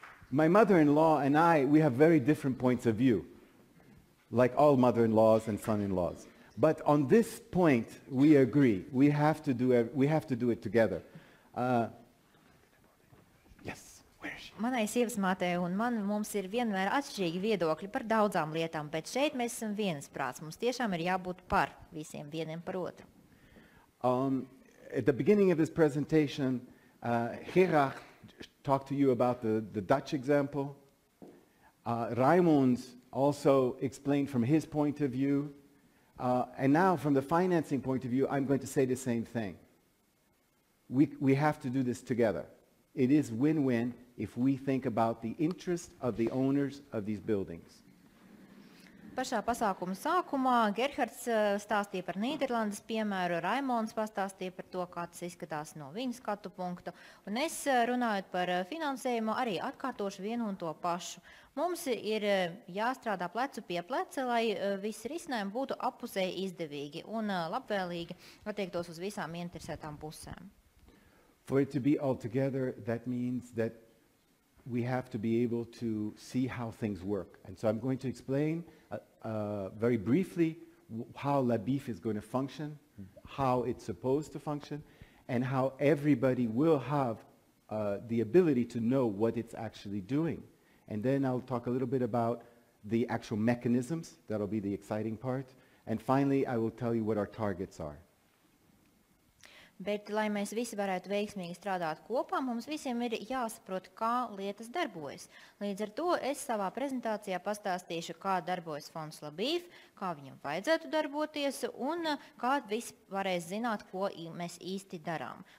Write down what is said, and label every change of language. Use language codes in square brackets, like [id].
[en] My mother-in-law and I, we have very different points of view, like all mother-in-laws and son-in-laws. But on this point, we agree. We have to do it together. Yes. [lv] Manai sievas mātei un mums ir vienmēr atšķirīgi viedokļi par daudzām lietām, bet šeit mēs esam viensprāts. Mums tiešām ir jābūt par visiem vieniem par otru. [en] At the beginning of this presentation, Gerard talked to you about the Dutch example. Raimund also explained from his point of view. And now from the financing point of view, I'm going to say the same thing. We have to do this together. It is win-win if we think about the interest of the owners of these buildings. [lv] Pašā pasākuma sākumā Gerhards stāstīja par Nīderlandes piemēru, Raimonds pastāstīja par to, kā tas izskatās no viņa skatu punktu, un es runājot par finansējumu arī atkārtošu vienu un to pašu. Mums ir jāstrādā plecu pie pleca, lai visi risinājumi būtu appusēji izdevīgi un labvēlīgi attiektos uz visām interesētām pusēm. [en] For it to be all together, that means that we have to be able to see how things work. And so I'm going to explain very briefly how Labīf is going to function, how it's supposed to function, and how everybody will have the ability to know what it's actually doing. And then I'll talk a little bit about the actual mechanisms. That'll be the exciting part. And finally, I will tell you what our targets are. [lv] Bet, lai mēs visi varētu veiksmīgi strādāt kopā, mums visiem ir jāsaprot, kā lietas darbojas. Līdz ar to es savā prezentācijā pastāstīšu, kā darbojas fonds Labīf, kā viņam vajadzētu darboties un kā visi varēs zināt, ko mēs īsti darām.